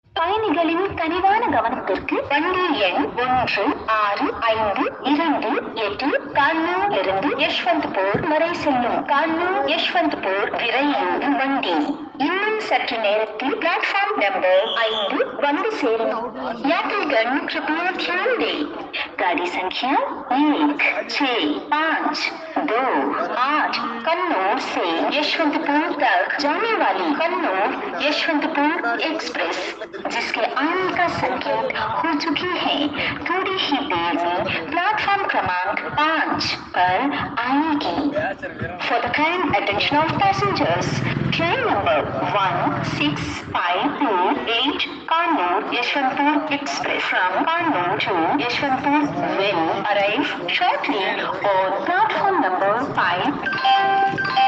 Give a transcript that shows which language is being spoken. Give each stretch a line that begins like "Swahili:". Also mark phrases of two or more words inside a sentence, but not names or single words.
Tamil: பயணிகளின் கனிவான கவனத்திற்கு வண்டி எண் 165228 கான்னூர் இருந்து யஷ்வந்த்பூர் வரை செல்லும் கான்னூர் யஷ்வந்த்பூர் விரைவு வண்டி இன்னும் சற்று நேரத்தில்
English: platform number
Tamil: 5 வந்து சேரும்.
Hindi: यात्रीगण कृपया ध्यान दें, गाड़ी संख्या 165228 कन्नौर से यशवंतपुर तक जाने वाली कन्नौर यशवंतपुर एक्सप्रेस जिसके आने का संकेत हो चुकी है, थोड़ी ही देर में प्लेटफॉर्म क्रमांक 5 पर आएगी.
English: For the kind attention of passengers, train number 16528 Kannur Yeshwanthpur Express from Kannur to Yeshwanthpur will arrive shortly on platform number 5.